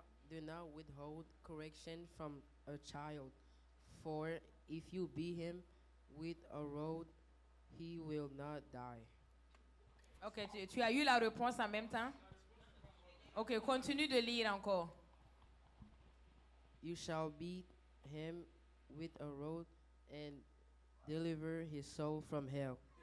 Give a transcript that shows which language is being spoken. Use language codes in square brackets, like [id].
[en] Do not withhold correction from a child, for if you beat him with a rod, he will not die. [fr] OK, tu as eu la réponse en même temps? OK, continue de lire encore. [en] You shall beat him with a rod and deliver his soul from hell.